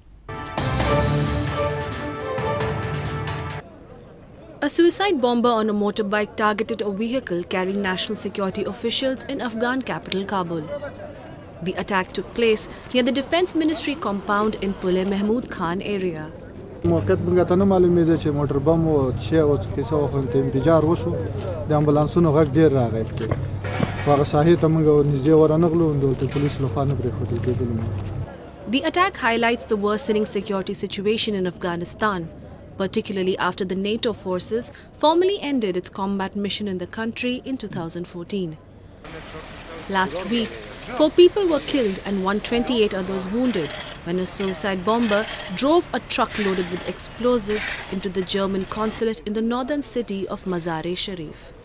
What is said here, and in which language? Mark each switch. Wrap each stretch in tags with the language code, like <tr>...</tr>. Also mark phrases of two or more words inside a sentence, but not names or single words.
<en>A suicide bomber on a motorbike targeted a vehicle carrying national security officials in Afghan capital Kabul. The attack took place near the Defence Ministry compound in Pule Mahmud Khan area.</en> <ps>موقعیت موږ ته نه معلومېده چې موټر بم و چې او کیسه وخت انفجار وشو د امبولانسونو غږ ډیر راغی په هغه ساحې ته موږ نږدې ورنغلو د پولیس لخوا نه پرېښودل کېدلو.</ps> <en>The attack highlights the worsening security situation in Afghanistan, particularly after the NATO forces formally ended its combat mission in the country in 2014. Last week, 4 people were killed and 128 others wounded when a suicide bomber drove a truck loaded with explosives into the German consulate in the northern city of Mazar-e-Sharif.</en>